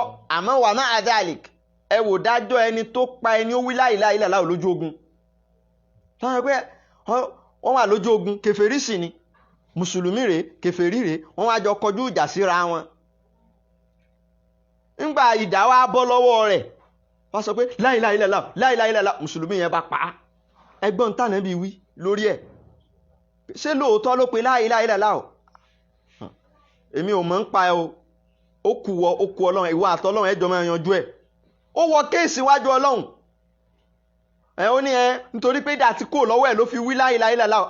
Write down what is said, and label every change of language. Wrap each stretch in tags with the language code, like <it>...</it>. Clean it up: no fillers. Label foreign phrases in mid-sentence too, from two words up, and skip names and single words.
<yo>àmọ́ wà má adalik, ẹ wò dájọ́ ẹni tó pa ẹni ó wí</yo> <ar>لا إله إلا الله</ar> <yo>lójú ogun. sọ pé wọ́n wà lójú ogun, kèfèrí sì ni, mùsùlùmí rèé kèfèrí rèé, wọ́n wá jọ kọjú ìjà síra wọn. ńgbà ìdá wa bọ́ lọ́wọ́ rẹ̀, wọ́n sọ pé</yo> <ar>لا إله إلا الله, لا إله إلا الله,</ar> <yo>mùsùlùmí yẹn bá pa á. ẹgbọ́n tànà bí wí lórí ẹ̀, ṣé lóòótọ́ ló pe</yo> <ar>لا إله إلا الله</ar> <yo>o? èmi ò mọ̀ ń pa ẹ o, ó kù ọlọ́run, ìwọ àtọlọ́run ẹjọ́ máa yanjú ẹ̀. ó wọ kéèsì wájú ọlọ́run. ó ní nítorí pé dà tí kò lọ́wọ́ ẹ̀ ló fi wí</yo> <ar>لا إله إلا الله.</ar>